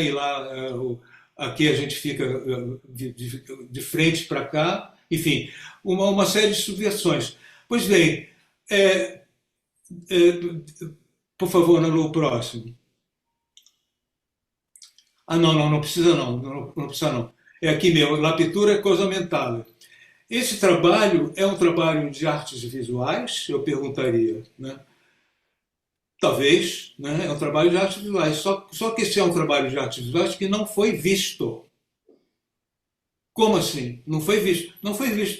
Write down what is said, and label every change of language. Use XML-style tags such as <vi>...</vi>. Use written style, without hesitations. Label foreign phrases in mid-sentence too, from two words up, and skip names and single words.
<pt>E lá, aqui a gente fica de frente para cá, enfim, uma série de subversões. Pois bem, é, é, por favor, no próximo. Ah, não precisa não precisa não. É aqui mesmo,</pt> <it>La pittura cosa mentale.</it> <pt>Esse trabalho é um trabalho de artes visuais, eu perguntaria, né? Talvez, né? É um trabalho de artes visuais. Só que esse é um trabalho de artes visuais que não foi visto. Como assim? Não foi visto? Não foi visto.</pt>